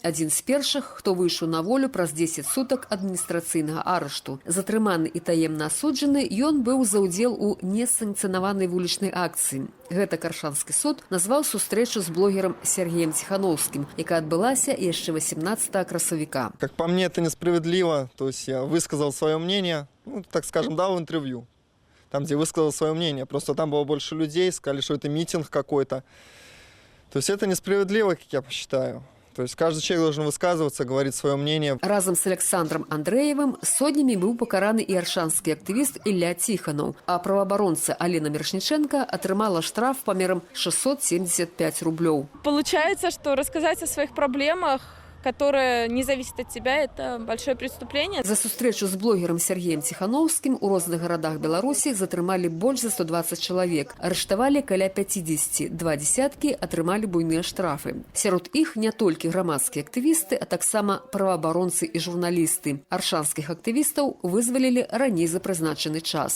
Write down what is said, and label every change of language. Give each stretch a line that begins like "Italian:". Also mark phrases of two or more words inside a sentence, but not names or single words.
Belarusian: Адзін з першых, хто выйшаў на волю праз 10 сутак адміністрацыйнага арышту. Затрыманы і таемна асуджаны, ён быў за ўдзел у несанкцыянаванай вулічнай акцыі. Гэта Каршанскі суд назваў сустрэчу з блогером Сергеем Тихановским, якая адбылася яшчэ 18 красавіка.
Russian: Как по мне, это несправедливо. То есть я высказал свое мнение, так скажем, дал интервью. Там, где высказал свое мнение. Просто там было больше людей, сказали, что это митинг какой-то. То есть это несправедливо, как я посчитаю. То есть каждый человек должен высказываться, говорить свое мнение.
Belarusian: Разом с Александром Андреевым сотнями быў пакараны і аршанскі актывіст Ілля Тиханов, а праваабаронца Алена Мершніченко атрымала штраф памерам 675 рублёў.
Russian: Получается, что рассказать о своих проблемах, которое не зависит от тебя, это большое преступление.
Belarusian: За сустрэчу з блогером Сергеем Тихановским у розных гарадах Беларусі затрымалі больш за 120 чалавек. Арыштавалі каля 50, 2 десяткі атрымалі буйныя штрафы. Сярод іх не толькі грамадскія актывісты, а таксама праваабаронцы і журналісты. Аршанскіх актывістаў вызвалілі раней за прызначаны час.